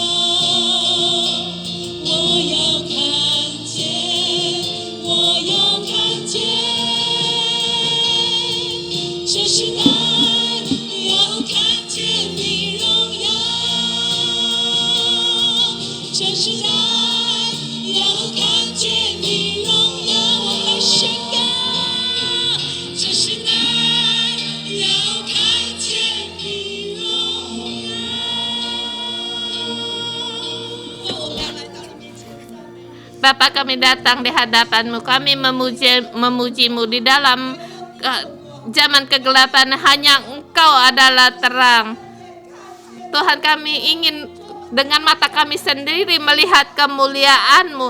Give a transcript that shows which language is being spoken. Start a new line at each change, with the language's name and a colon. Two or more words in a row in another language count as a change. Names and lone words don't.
Chinese: 我要看见，我要看见，这时代要看见你荣耀，这时代要看见你荣耀，我们宣告，这时代要看见你荣耀。我们要来到你面前。
Indonesian: Bapa, kami datang di hadapan-Mu, kami memuji-Mu di dalam zaman kegelapan, hanya Engkau adalah terang. Tuhan, kami ingin dengan mata kami sendiri melihat kemuliaan-Mu.